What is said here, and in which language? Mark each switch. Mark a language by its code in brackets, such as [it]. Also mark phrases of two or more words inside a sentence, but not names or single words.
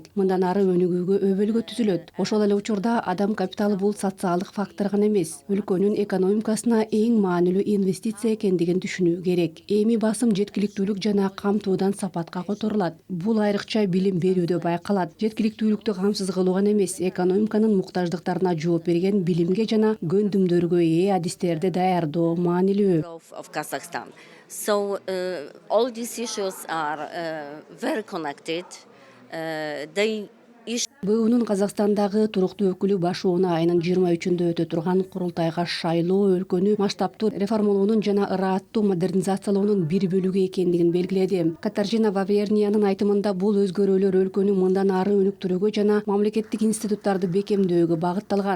[ky] Мындан ары өнүгүүгө өбөлгө түзүлөт. Ошол эле учурда адам капиталы бул социалдык фактор гана эмес, өлкөнүн экономикасына эң маанилүү инвестиция экендигин түшүнүү керек. Эми басым жеткиликтүүлүк жана камтуудан сапатка которулат. Бул айрыкча билим берүүдө байкалат. Жеткиликтүүлүктү камсыз кылуу гана эмес, экономиканын муктаждыктарына жооп берген билимге жана көндүмдөргө ээ адистерди даярдоо маанилүү. [en] So all these issues are very connected. [ky] БУнун Казакстандагы туруктуу өкүлү Башууна айынын 23-өндө өтө турган курултайга шайлоо өлкөнү масштабтуу реформалоонун жана ырааттуу модернизациялоонун бир бөлүгү экендигин белгиледи. Катержина Ваверниянын айтымында бул өзгөрүүлөр өлкөнү мындан ары өнүктүрүүгө жана мамлекеттик институттарды бекемдөөгө багытталган.